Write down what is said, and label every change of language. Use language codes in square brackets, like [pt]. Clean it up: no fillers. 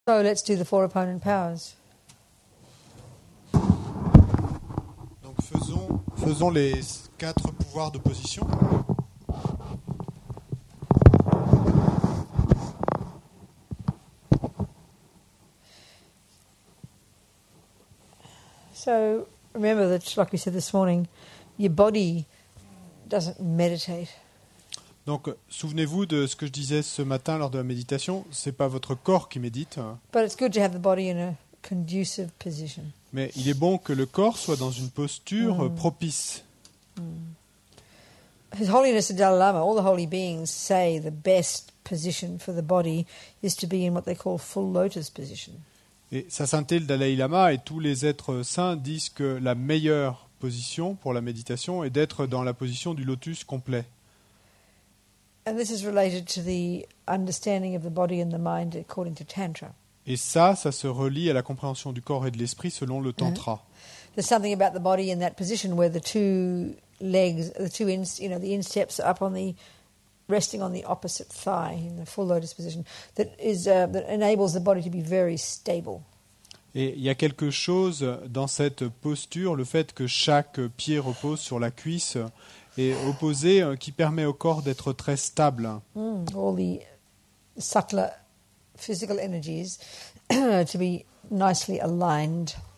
[en] So let's do the 4 opponent powers. [fr] Donc faisons les 4 pouvoirs d'opposition. [en] So remember that, like we said this morning, your body doesn't meditate. [fr] Donc souvenez-vous de ce que je disais ce matin lors de la méditation, c'est pas votre corps qui médite, [en] But it's good to have the body in a conducive position. [fr] mais il est bon que le corps soit dans une posture propice. [en] His Holiness the Dalai Lama, all the holy beings say the best position for the body is to be in what they call full lotus position. [fr] Et Sa Sainteté le Dalai Lama et tous les êtres saints disent que la meilleure position pour la méditation est d'être dans la position du lotus complet. [en] And this is related to the understanding of the body and the mind according to Tantra. [fr] Et ça se relie à la compréhension du corps et de l'esprit selon le Tantra. [en] There's something about the body in that position where the two legs, the insteps are up on the, resting on the opposite thigh in the full lotus position, that enables the body to be very stable. [fr] Et il y a quelque chose dans cette posture, le fait que chaque pied repose sur la cuisse est opposé, qui permet au corps d'être très stable. [en] All the subtler physical energies to be nicely aligned.